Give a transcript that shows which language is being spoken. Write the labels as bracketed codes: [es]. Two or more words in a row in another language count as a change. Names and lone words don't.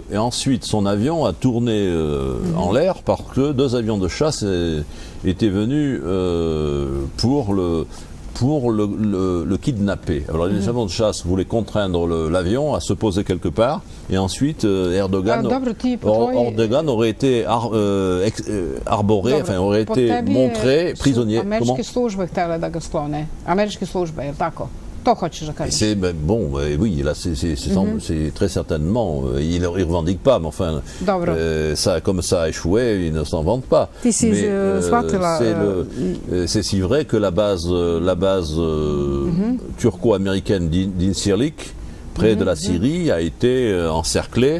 [fr] Et ensuite, son avion a tourné en l'air parce que deux avions de chasse étaient venus pour le kidnapper. Alors les avions de chasse voulaient contraindre l'avion à se poser quelque part, et ensuite Erdogan aurait été arboré, enfin aurait été montré prisonnier. [sr] Američke službe htjele da ga sklone. Američke službe, je li tako? To hoćeš da kažeš. [fr] Oui, là, c'est très certainement. Il ne revendique pas, mais enfin, comme ça a échoué, il ne s'en vante pas. C'est si vrai que la base turco-américaine d'Incirlik, près de la Syrie, a été encerclée.